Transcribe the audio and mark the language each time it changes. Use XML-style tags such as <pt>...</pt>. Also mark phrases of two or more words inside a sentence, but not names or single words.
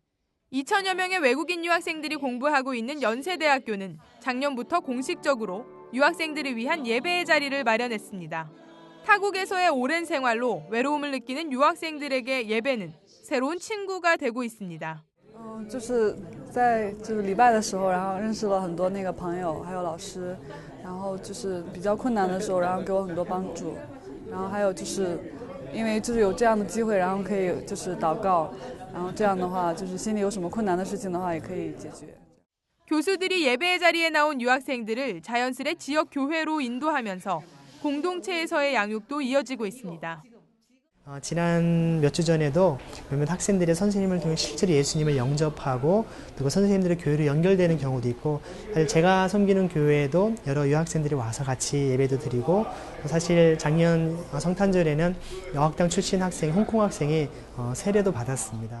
<ko>2천여 명의 외국인 유학생들이 공부하고 있는 연세대학교는 작년부터 공식적으로 유학생들을 위한 예배의 자리를 마련했습니다. 타국에서의 오랜 생활로 외로움을 느끼는 유학생들에게 예배는 새로운 친구가 되고 있습니다.</ko> <zh>就是在礼拜的时候，然后认识了很多朋友，还有老师，然后就是比较困难的时候，然后给我很多帮助，然后还有就是因为有这样的机会，然后可以祷告，然后这样的话心里有什么困难的事情的话也可以解决。</zh> <ko>교수들이 예배의 자리에 나온 유학생들을 자연스레 지역 교회로 인도하면서 공동체에서의 양육도 이어지고 있습니다. 지난 몇 주 전에도 몇몇 학생들이 선생님을 통해 실제로 예수님을 영접하고 그리고 선생님들의 교회로 연결되는 경우도 있고 사실 제가 섬기는 교회에도 여러 유학생들이 와서 같이 예배도 드리고 사실 작년 성탄절에는 여학당 출신 학생, 홍콩 학생이 세례도 받았습니다.</ko>